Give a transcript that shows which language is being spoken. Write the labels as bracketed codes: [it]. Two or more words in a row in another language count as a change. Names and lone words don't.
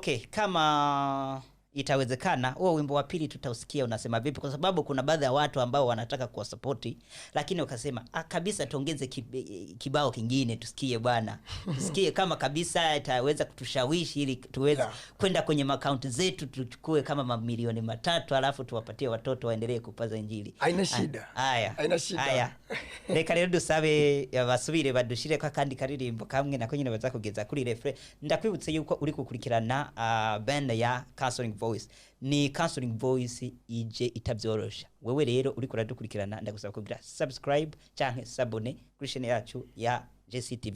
[sw] Okay, kama itawezekana huo wimbo wa pili tutausikia unasema vipi, kwa sababu kuna baadhi ya watu ambao wanataka kuwasupporti lakini wakasema kabisa tuongeze kibao kingine tusikie bwana. Tusikie kama kabisa itaweza kutushawishi ili tuweze kwenda kwenye account zetu tuchukue kama mamilioni 3 alafu tuwapatie watoto waendelee kupaza injili. Haina shida. Haina shida. Haya. [rn] Reka rero dusabe basubire badushire kwa kandi karirimbo kamwe nako nyine baza kugeza kuri refre. Ndakwibutse yuko uri gukurikirana band ya Counseling Voice. Ni Counseling Voice ije itabyorosha. Wewe rero uri kuradukurikirana ndagusaba kugira subscribe canke sabone kuri channel yacu ya JCTV.